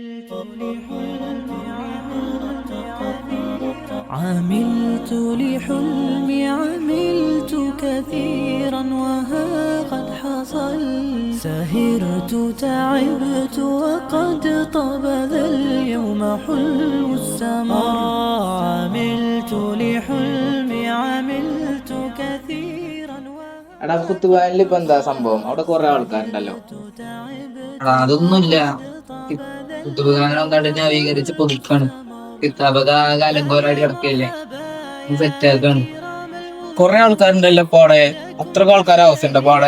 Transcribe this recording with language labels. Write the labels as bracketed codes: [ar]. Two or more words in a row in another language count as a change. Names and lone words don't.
[ar] عملت لحلمي عملت كثيرا وها قد حصل سهرت تعبت وقد طاب ذا اليوم حلو السمر عملت لحلمي عملت كثيرا [ml] എടാ കുത്തുകാലിൽ ഇപ്പൊ എന്താ സംഭവം? അവിടെ കുറെ ആൾക്കാരുണ്ടല്ലോ. എടാ അതൊന്നുമില്ല. കുത്തുബുഖാനം കണ്ട് നവീകരിച്ച് പുതുക്കാണ്. കിതാബക അലങ്കോലാടി കിടക്കല്ലേ, സെറ്റാക്കാണ്. കുറെ ആൾക്കാരുണ്ടല്ലോ ഇപ്പൊ അവിടെ. അത്രക്ക് ആൾക്കാരെ ആവശ്യമുണ്ടോ ഇപ്പൊ അവിടെ?